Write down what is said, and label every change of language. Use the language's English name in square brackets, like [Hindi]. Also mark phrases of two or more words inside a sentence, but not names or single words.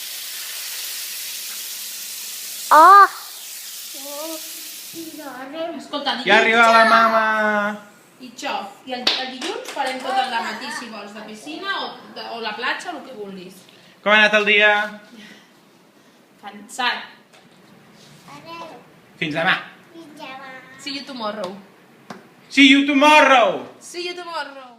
[Catalan] Escolta, Ja arriba la mama! I això, i el dilluns farem tot al matí, si vols, de piscina o la platja, el que vulguis. Com ha anat el dia? Cansat. Fins demà. [English] See you tomorrow. See you tomorrow! See you tomorrow.